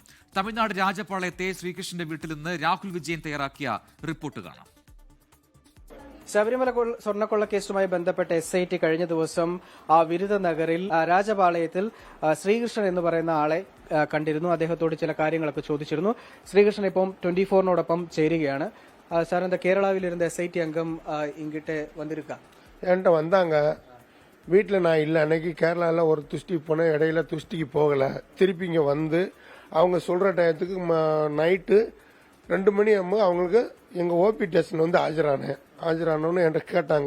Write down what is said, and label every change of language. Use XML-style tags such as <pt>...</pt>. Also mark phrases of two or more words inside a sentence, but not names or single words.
<ml>തമിഴ്നാട് രാജപാളയത്തെ ശ്രീകൃഷ്ണന്റെ വീട്ടിൽ നിന്ന് രാഹുൽ വിജയൻ തയ്യാറാക്കിയ റിപ്പോർട്ട് കാണാം. ശബരിമല സ്വർണ്ണക്കൊള്ള കേസുമായി ബന്ധപ്പെട്ട SIT കഴിഞ്ഞ ദിവസം വിരുദ നഗറിൽ രാജപാളയത്തിൽ ശ്രീകൃഷ്ണൻ എന്ന് പറയുന്ന ആളെ കണ്ടിരുന്നു. അദ്ദേഹത്തോട് ചില കാര്യങ്ങളൊക്കെ ചോദിച്ചിരുന്നു. ശ്രീകൃഷ്ണൻ ഇപ്പം 24നോടൊപ്പം ചേരുകയാണ്. സാർ,</ml> <ta>இந்த கேரளாவில் இருந்த SIT அங்கம் இங்கிட்ட வந்திருக்கா? என்கிட்ட வந்தாங்க. வீட்டில் நான் இல்லை. அன்னைக்கு கேரளாவில் ஒரு துஷ்டிக்கு போனேன். இடையில துஷ்டிக்கு போகலை. திருப்பி இங்கே வந்து அவங்க சொல்கிற டயத்துக்கு நைட்டு 2 மணி ஆகும்போது அவங்களுக்கு எங்கள்</ta> <en>OP station</en> <ta>வந்து ஆஜரானோன்னு என்கிட்ட கேட்டாங்க.</ta>